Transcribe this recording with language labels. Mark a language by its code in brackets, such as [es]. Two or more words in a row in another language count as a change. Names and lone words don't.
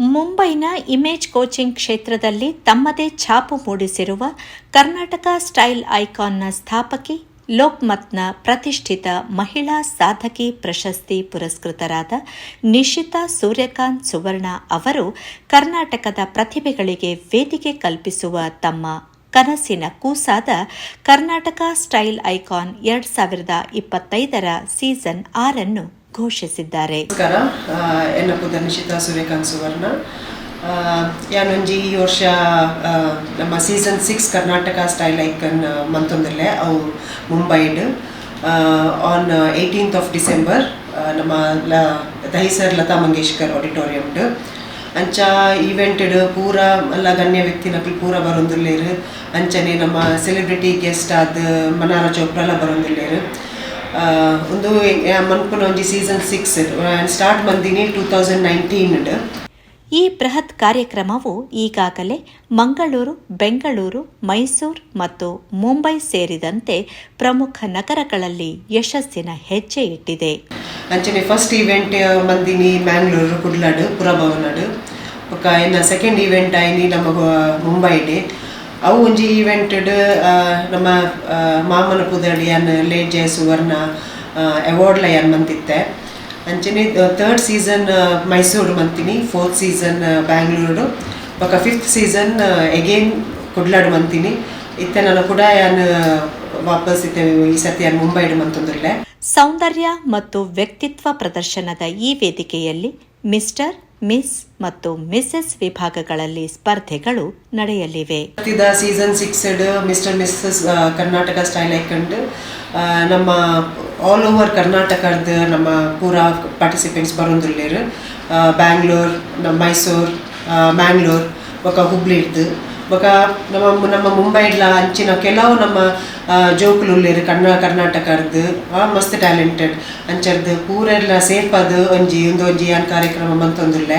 [kn] ಮುಂಬೈನ ಇಮೇಜ್ ಕೋಚಿಂಗ್ ಕ್ಷೇತ್ರದಲ್ಲಿ ತಮ್ಮದೇ ಛಾಪು ಮೂಡಿಸಿರುವ ಕರ್ನಾಟಕ ಸ್ಟೈಲ್ ಐಕಾನ್ನ ಸ್ಥಾಪಕಿ, ಲೋಕ್ಮತ್ನ ಪ್ರತಿಷ್ಠಿತ ಮಹಿಳಾ ಸಾಧಕಿ ಪ್ರಶಸ್ತಿ ಪುರಸ್ಕೃತರಾದ ನಿಶಿತಾ ಸೂರ್ಯಕಾಂತ್ ಸುವರ್ಣ ಅವರು ಕರ್ನಾಟಕದ ಪ್ರತಿಭೆಗಳಿಗೆ ವೇದಿಕೆ ಕಲ್ಪಿಸುವ ತಮ್ಮ ಕನಸಿನ ಕೂಸಾದ ಕರ್ನಾಟಕ ಸ್ಟೈಲ್ ಐಕಾನ್ 2025ರ ಸೀಸನ್ 6 ಘೋಷಿಸಿದ್ದಾರೆ. [tcy] ನಮಸ್ಕಾರ, ಎನ್ನಪುದ ನಿಶಿತಾ ಸೂರ್ಯಕಾಂತ್ ಸುವರ್ಣ. ಯಾನೊಂಜಿ ಈ ವರ್ಷ ನಮ್ಮ ಸೀಸನ್ 6 ಕರ್ನಾಟಕ ಸ್ಟೈಲ್ ಐಕನ್ ಮಂತೊಂದಿಲ್ಲೆ ಅವು ಮುಂಬೈಡ್ [en] on 18th of December [tcy] ನಮ್ಮ ದಹಿಸರ್ ಲತಾ ಮಂಗೇಶ್ಕರ್ ಆಡಿಟೋರಿಯಮ್ಡ್ ಅಂಚ ಈವೆಂಟ್ ಪೂರ ಎಲ್ಲ ಗಣ್ಯ ವ್ಯಕ್ತಿನಕ್ಲು ಪೂರ ಬರೋದಿಲ್ಲೇರು. ಅಂಚನೆ ನಮ್ಮ [en] celebrity guest [tcy] ಆದ ಮನಾರ ಚೋಪ್ರಾ ಎಲ್ಲ ಬರೋದಿಲ್ಲೇರು. ಒಂದು ಮನ್ಪುನ ಒಂಜಿ ಸೀಸನ್ 6 ಸ್ಟಾರ್ಟ್ ಮಂದಿನಿ 2019. [kn] ಈ ಬೃಹತ್ ಕಾರ್ಯಕ್ರಮವು ಈಗಾಗಲೇ ಮಂಗಳೂರು, ಬೆಂಗಳೂರು, ಮೈಸೂರು ಮತ್ತು ಮುಂಬೈ ಸೇರಿದಂತೆ ಪ್ರಮುಖ ನಗರಗಳಲ್ಲಿ ಯಶಸ್ಸಿನ ಹೆಜ್ಜೆ ಇಟ್ಟಿದೆ. [tcy] ಅಂಚನೆ [en] first event [tcy] ಮಂದಿನಿ ಮ್ಯಾಂಗ್ಳೂರು ಕುಡ್ಲಾಡು ಪುರಭವನಡು ಬೊಕ ಇನ್ನು [en] second event [tcy] ಆಯ್ನಿ ನಮ್ಮ ಮುಂಬೈಡೆ. ಅವು ಒಂಜಿ ಈವೆಂಟ್ ನಮ್ಮ ಮಾಮನ ಪುದಡಿ ಯಾನ್ ಲೇಟ್ ಜಯ ಸುವರ್ಣ ಅವಾರ್ಡ್ಲ ಯಾನ್ ಮಂತಿತ್ತೆ. ಅಂಚನೆ [en] third season [tcy] ಮೈಸೂರು ಮಂತಿನಿ, [en] fourth season [tcy] ಬ್ಯಾಂಗ್ಳೂರು ಬೊಕ [en] fifth season again [tcy] ಕುಡ್ಲಾಡು ಮಂತಿನಿ. ಇತ್ತೆ [kn] ನಾನು ಕೂಡ [tcy] ಯಾನ್ ವಾಪಸ್ ಇತ್ತೆ ಈ ಸತಿ ಯಾನ್ ಮುಂಬೈಡ್ ಮಂತೊಂದಿಲ್ಲೆ. [kn] ಸೌಂದರ್ಯ ಮತ್ತು ವ್ಯಕ್ತಿತ್ವ ಪ್ರದರ್ಶನದ ಈ ವೇದಿಕೆಯಲ್ಲಿ ಮಿಸ್ಟರ್, ಮಿಸ್ ಮತ್ತು ಮಿಸೆಸ್ ವಿಭಾಗಗಳಲ್ಲಿ ಸ್ಪರ್ಧೆಗಳು ನಡೆಯಲಿವೆ. [tcy] ಸೀಸನ್ 6 ಮಿಸ್ಟರ್ ಮಿಸ್ಸಸ್ ಕರ್ನಾಟಕ ಸ್ಟೈಲ್ ಐಕಂಡ್ ನಮ್ಮ [en] all over [tcy] ಕರ್ನಾಟಕದ ನಮ್ಮ ಪೂರ ಪಾರ್ಟಿಸಿಪೆಂಟ್ಸ್ ಬರೋದಿಲ್ಲೇರು. ಬ್ಯಾಂಗ್ಳೂರ್, ಮೈಸೂರು, ಮ್ಯಾಂಗ್ಳೂರ್ ಬೊಕ ಹುಬ್ಳಿಡ್ದು ಬೊಕ ನಮ್ಮ ಮುಂಬೈಡ್ಲ ಅಂಚಿನ ಕೆಲವು ನಮ್ಮ ಜೋಕುಲು ಉಳ್ಳೇರು ಕರ್ನಾಟಕದ್ದು ಮಸ್ತ್ ಟ್ಯಾಲೆಂಟೆಡ್ ಅಂಚರ್ದು ಪೂರೆಲ್ಲ ಸೇರ್ಪದು ಒಂಜಿ ಯಾನ್ ಕಾರ್ಯಕ್ರಮ ಮಂತೊಂದುಲ್ಲೆ.